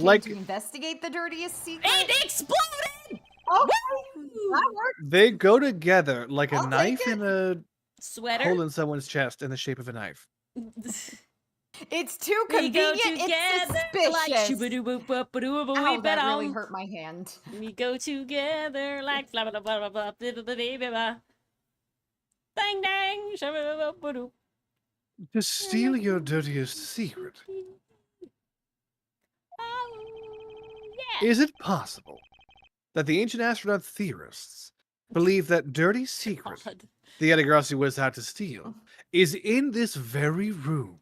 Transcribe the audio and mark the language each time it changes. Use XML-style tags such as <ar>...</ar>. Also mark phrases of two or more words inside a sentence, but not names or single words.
<en>Like- to investigate the dirtiest secret? It exploded! Okay, that works. They go together like a I'll take knife it. and a Sweater. hole in someone's chest in the shape of a knife. It's too We go convenient, it's together like suspicious. shoo-ba-doo-boop-boop-ba-doo-ba-wee, Ow, that really ba-dum. hurt my hand. We go together like blah blah blah blah blah blah blah blah blah blah. Dang dang, shabba-ba-ba-ba-doo. To steal your dirtiest secret, Oh, yeah. is it possible that the ancient astronaut theorists believe that dirty secret God. the Etigrassi was out to steal is in this very room?</en>